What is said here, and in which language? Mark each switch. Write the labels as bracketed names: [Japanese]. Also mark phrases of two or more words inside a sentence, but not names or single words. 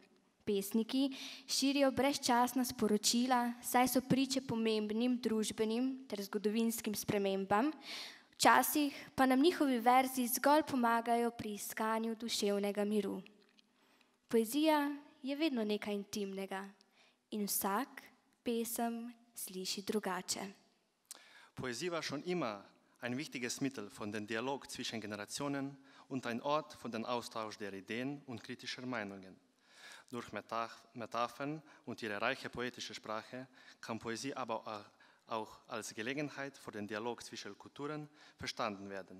[Slovenian] Pesniki širijo brezčasna sporočila, saj so priče pomembnim družbenim ter zgodovinskim spremembam, včasih pa nam njihovi verzi zgolj pomagajo pri iskanju duševnega miru. Poezija je vedno nekaj intimnega in vsak pesem sliši drugače. [German] Poesie war schon immer ein wichtiges Mittel von dem Dialog zwischen Generationen und ein Ort von dem Austausch der Ideen und kritischer Meinungen. Durch Metaphern und ihre reiche poetische Sprache kann Poesie aber auch als Gelegenheit für den Dialog zwischen Kulturen verstanden werden.